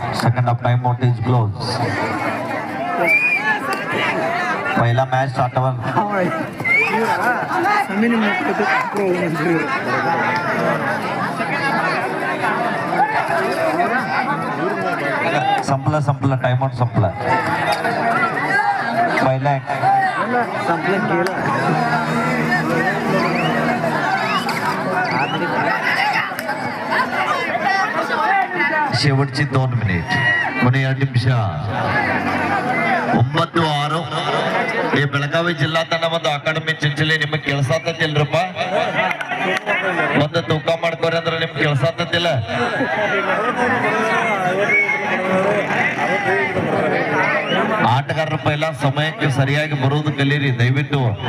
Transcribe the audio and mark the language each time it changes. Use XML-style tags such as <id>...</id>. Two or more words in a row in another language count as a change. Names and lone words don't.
<en>second of time out is close.</en> <mr>पहिला मॅच स्टार्टवर संपला</mr> <en>time out</en> <mr>संपला. पहिला संपलं गेलं. शेवटची 2 मिनिट.</mr> <kn>ಕೊನೆ 2 ನಿಮಿಷ. 9-6 ಈ ಬೆಳಗಾವಿ ಜಿಲ್ಲಾ ತಂಡ ಮತ್ತು ಅಕಾಡೆಮಿ ಚಿಂಚಲಿ. ನಿಮಗೆ ಕೇಳಿಸತ್ತಿಲ್ರಪ್ಪ? ಒಂದು ತೂಕ ಮಾಡ್ಕೋರಿ ಅಂದ್ರೆ ನಿಮ್ಗೆ ಕೇಳಿಸತ್ತಿಲ್ಲ. ಆಟಗಾರರ ಪೈಲ ಸಮಯಕ್ಕೆ ಸರಿಯಾಗಿ ಬರುವುದು ಕಲೀರಿ ದಯವಿಟ್ಟು.</kn>